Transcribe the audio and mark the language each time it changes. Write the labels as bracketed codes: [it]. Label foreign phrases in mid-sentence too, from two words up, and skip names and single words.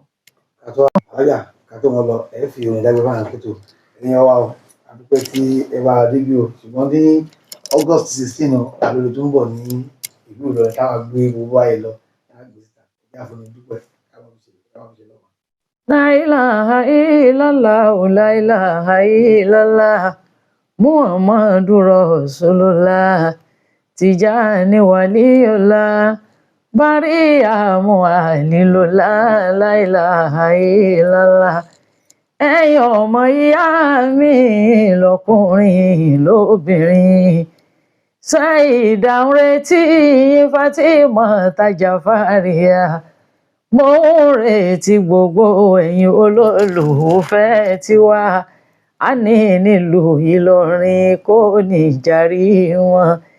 [yo] Ká tó wọn lọ, ẹ fi orin dágbé fáwọn akétò. Ẹ̀yin ọwá o, a dúpẹ́ tí ẹ bá débi o, ṣùgbọ́n ní August 16 àlejò tó ń bọ̀ ní ìlú Ìlọrin táwọn gbé gbogbo ayé lọ. Ìyá fún mi dúpẹ́ káwọn fi ṣe lọ́wọ́. [ar] لا إله إلا الله، لا إله إلا الله، محمد رسول الله. Tijani Waliyullah Bariamu Alilullah لا إله إلا الله. [yo] Ẹ̀yin ọmọ ìyá mi lọ́kùnrin lóbìnrin, Saida ń retí Fatima Tajafariya, mo ń retí gbogbo ẹ̀yin olólùfẹ́ tiwa, a ní nílùú Ìlọrin kò ní jàrí wọn.